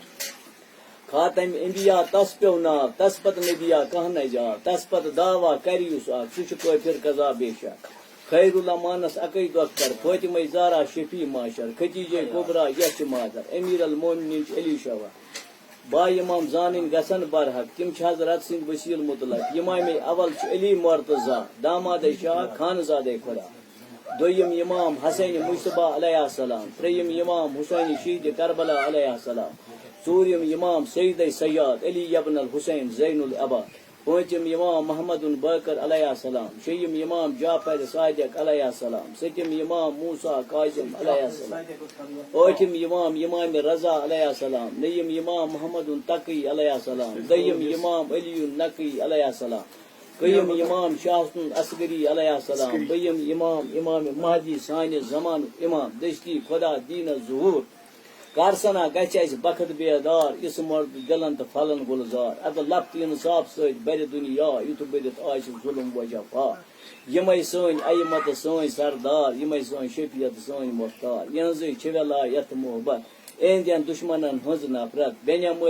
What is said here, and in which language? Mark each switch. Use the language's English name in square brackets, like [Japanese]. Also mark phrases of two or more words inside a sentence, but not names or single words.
[Kashmiri] خاتم انبیا تس پیٚو ناو تس پتہٕ نبیا کانٛہہ نجار تس پتہٕ دعوا کرِ یُس اکھ سُہ چھُ کٲفِر قضا بے شک خیر الامانس اکے دۄختر فٲطمہ زارا شفیع معاشر ختیجہ کبرا یس چھِ مادر امیر المومنین چھِ علی شوا با امام زانٕنۍ گژھن برحق تِم چھِ حضرت سٕنٛدۍ وسیٖل مطلق امامِ اول چھُ علی مرتضیٰ دامادے شاہ خانزادے خۄدا دوٚیِم امام حسین مشتبہ [Arabic] علیہ السلام [Kashmiri] ترٛیٚیِم امام حسین شہید کربلا [Arabic] علیہ السلام [Kashmiri] ژوٗرِم امام سیدے سیاد علی ابن الحسین زین العباد پٲنٛژِم امام محمد باقر [Arabic] علیہ السلام [Kashmiri] شیٚیِم امام جعفر صادق [Arabic] علیہ السلام [Kashmiri] سٔتِم امام موسا کاظم [Arabic] علیہ السلام [Kashmiri] ٲٹھِم امام رضا [Arabic] علیہ السلام [Kashmiri] نٔیِم امام محمد تقی [Arabic] علیہ السلام [Kashmiri] دوٚیِم امام علی نقی [Arabic] علیہ السلام [Kashmiri] قٔیِم امام شاہ حسن اصغری [Arabic] علیہ السلام [Kashmiri] بٔیِم امام مہدی سانہِ زمانُک امام دٔستی خۄدا دیٖنس ظہوٗر کر سنا گژھِ اسہِ بخت بیدار یِژھ مرد دِلن تہٕ پھلن گُلزار ادٕ لفظ انصاف سۭتۍ بَرِ دُنیا یُتھ بٔرِتھ آسہِ ظُلم وجفا یِمے سٲنۍ اَیِمہ تہٕ سٲنۍ سردار یِمے سٲنۍ شفیع تہٕ سٲنۍ مۄختار یِہنٛزٕے چھِ وِلایت محبت اہنٛدٮ۪ن دُشمنن ہٕنٛز نفرت بیٚنٮ۪م ٲسۍ